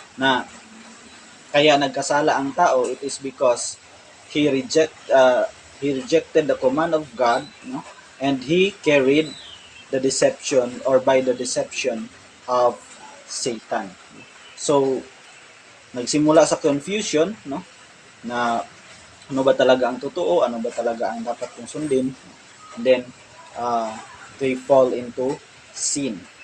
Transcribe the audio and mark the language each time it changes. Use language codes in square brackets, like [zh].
[tl] Na kaya nagkasala ang tao, [en] it is because he rejected the command of God, no? And he carried the deception or by the deception of Satan. [tl] So, nagsimula sa confusion, no? Na ano ba talaga ang totoo, ano ba talaga ang dapat kong sundin. [en] And then, they fall into sin.